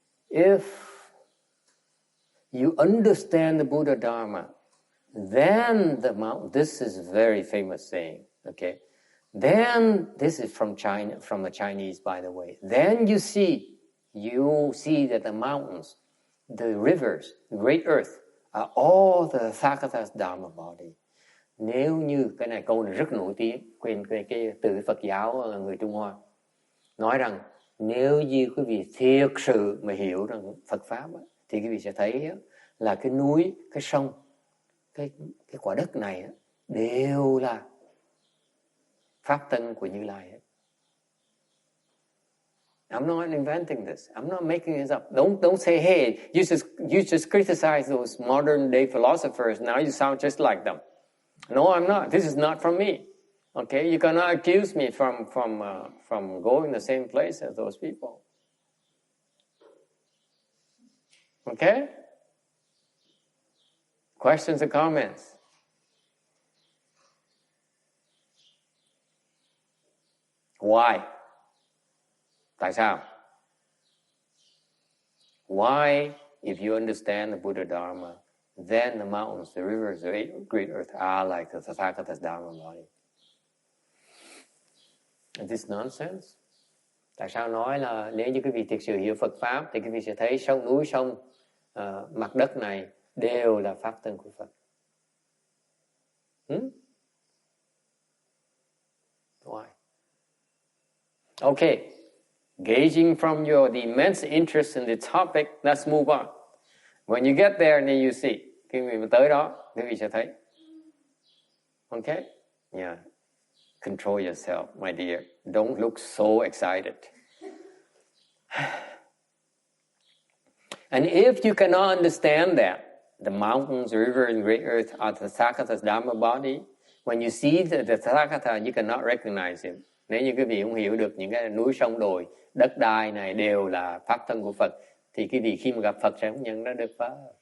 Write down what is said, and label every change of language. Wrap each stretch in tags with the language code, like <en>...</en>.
<en>If you understand the Buddha Dharma, then this is a very famous saying, okay? Then, this is from China, from the Chinese, by the way. Then you see that the mountains, the rivers, the great earth are all the Thakata Dharma body.</en> <vi>Nếu như, cái này câu này rất nổi tiếng, cái từ Phật giáo người Trung Hoa, nói rằng nếu như quý vị thiệt sự mà hiểu rằng Phật Pháp thì quý vị sẽ thấy là cái núi, cái sông, cái quả đất này đều là Pháp Tân của Như Lai.</vi> <en>I'm not inventing this. I'm not making this up. Don't say, hey, you just criticize those modern day philosophers. Now you sound just like them. No, I'm not. This is not from me. Okay, you cannot accuse me from going the same place as those people. Okay? Questions or comments? Why?</en> <vi>Tại sao?</vi> <en>Why, if you understand the Buddha Dharma, then the mountains, the rivers, the great earth are like the Tathagata's Dharma body? Is this nonsense?</en> <vi>Tại sao nói là nếu như quý vị thực sự hiểu Phật Pháp thì quý vị sẽ thấy sông núi sông, mặt đất này đều là Pháp Tân của Phật?</vi> <en>Why? Okay. Gauging from the immense interest in the topic, let's move on. When you get there, then you see.</en> <vi>Khi mình tới đó, quý vị sẽ thấy.</vi> <en>Okay? Yeah. Control yourself, my dear. Don't look so excited. And if you cannot understand that, the mountains, the river, and great earth are the Tathagata's Dharma body, when you see the Tathagata, you cannot recognize him.</en> <vi>Nếu như quý vị không hiểu được những cái núi sông đồi, đất đai này đều là Pháp Thân của Phật, thì quý vị khi mà gặp Phật sẽ không nhận ra được Pháp.</vi>